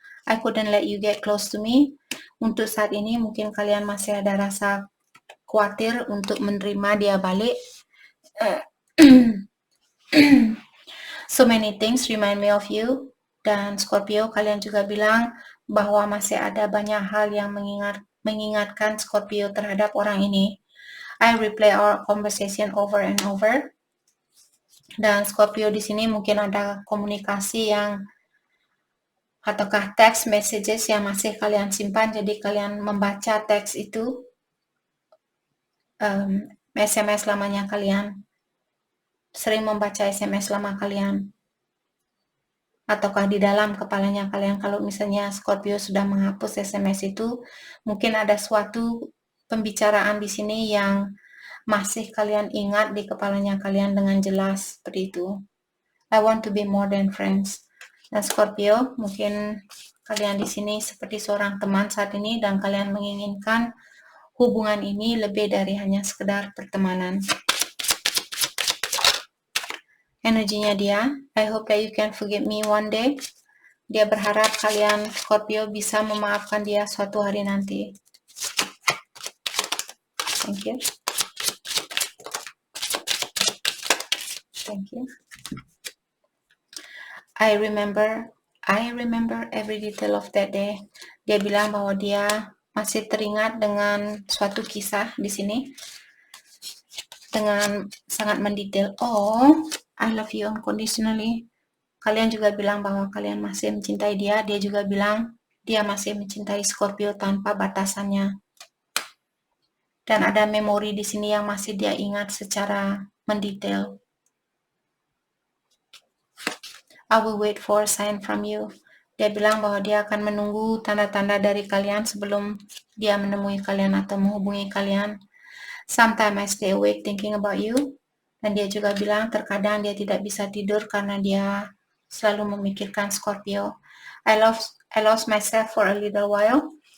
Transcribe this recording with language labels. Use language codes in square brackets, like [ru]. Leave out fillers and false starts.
[en] I couldn't let you get close to me. [id] Untuk saat ini mungkin kalian masih ada rasa khawatir untuk menerima dia balik. [en] So many things remind me of you. [id] Dan Scorpio, kalian juga bilang bahwa masih ada banyak hal yang mengingatkan Scorpio terhadap orang ini. [en] I replay our conversation over and over. [id] Dan Scorpio di sini mungkin ada komunikasi yang ataukah [en] text messages [id] yang masih kalian simpan, jadi kalian membaca teks itu, SMS lamanya kalian, sering membaca SMS lama kalian, ataukah di dalam kepalanya kalian. Kalau misalnya Scorpio sudah menghapus SMS itu, mungkin ada suatu pembicaraan di sini yang masih kalian ingat di kepalanya kalian dengan jelas, seperti itu. [en] I want to be more than friends. [id] Dan Scorpio, mungkin kalian di sini seperti seorang teman saat ini dan kalian menginginkan hubungan ini lebih dari hanya sekedar pertemanan. Energinya dia, [en] I hope that you can forgive me one day. [id] Dia berharap kalian Scorpio bisa memaafkan dia suatu hari nanti. [en] Thank you. Thank you. I remember every detail of that day. [id] Dia bilang bahwa dia masih teringat dengan suatu kisah di sini dengan sangat mendetail. [en] I love you unconditionally. [id] Kalian juga bilang bahwa kalian masih mencintai dia. Dia juga bilang dia masih mencintai Scorpio tanpa batasannya. Dan ada memori di sini yang masih dia ingat secara mendetail. [en] I will wait for a sign from you. [id] Dia bilang bahwa dia akan menunggu tanda-tanda dari kalian sebelum dia menemui kalian atau menghubungi kalian. [en] Sometimes I stay awake thinking about you. [id] Dan dia juga bilang terkadang dia tidak bisa tidur karena dia selalu memikirkan Scorpio. [en] I lost myself for a little while.